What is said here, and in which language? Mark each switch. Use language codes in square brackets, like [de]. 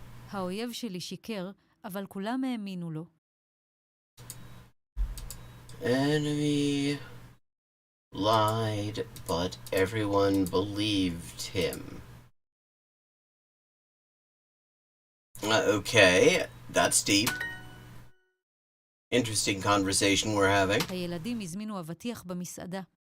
[he] האויב שלי שיקר, אבל כולם האמינו לו. [en] Enemy lied, but everyone believed him. Okay, that's deep. Interesting conversation we're having. [he] הילדים הזמינו אבטיח במסעדה.